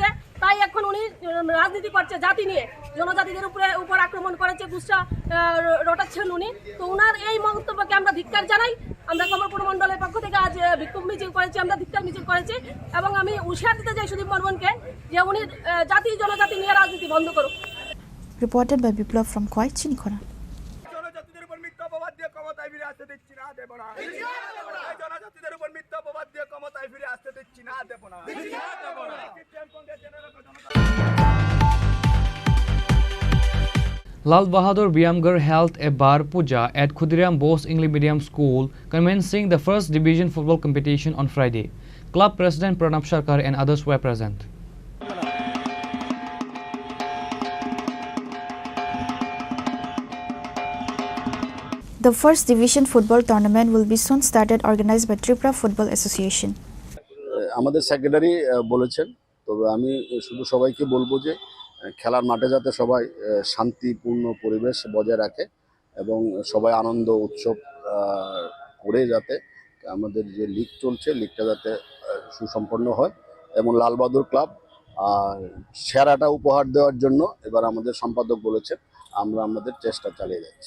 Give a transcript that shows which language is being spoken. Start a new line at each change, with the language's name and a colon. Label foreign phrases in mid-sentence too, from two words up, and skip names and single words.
Bangla: তাই এখন উনি রাজনীতি করছে জাতি নিয়ে, জনজাতিদের উপর আক্রমণ করেছে, গুচ্ছা রটাচ্ছেন উনি। তো ওনার এই মন্তব্যকে আমরা ধিক্কার জানাই। আমরা কমলপুর মন্ডলের পক্ষ থেকে আজ বিক্ষোভ মিছিল করেছি, আমরা ধিক্কার মিছিল করেছি এবং আমি হুঁশিয়ার দিতে চাই সুদীপ বর্মনকে যে উনি জাতি জনজাতি নিয়ে রাজনীতি বন্ধ করুক।
English: Reported by Biplav from Khoi, Chinikhona. Lal Bahadur Biamgar held a bar puja at Khudiram Bose English Medium School, commencing the first division football competition on Friday. Club President Pranab Sarkar and others were present. The first division football tournament will be soon started, organized by Tripura Football Association.
Bangla: আমাদের সেক্রেটারি বলেছেন, তবে আমি শুধু সবাইকে বলবো যে খেলার মাঠে যাতে সবাই শান্তিপূর্ণ পরিবেশ বজায় রাখে এবং সবাই আনন্দ উৎসব করে যাতে আমাদের যে লিগ চলছে লিগটা যাতে সুসম্পন্ন হয় এবং লাল বাহাদুর ক্লাব সেরাটা উপহার দেওয়ার জন্য এবার আমাদের সম্পাদক বলেছেন আমরা আমাদের চেষ্টা চালিয়ে যাচ্ছি।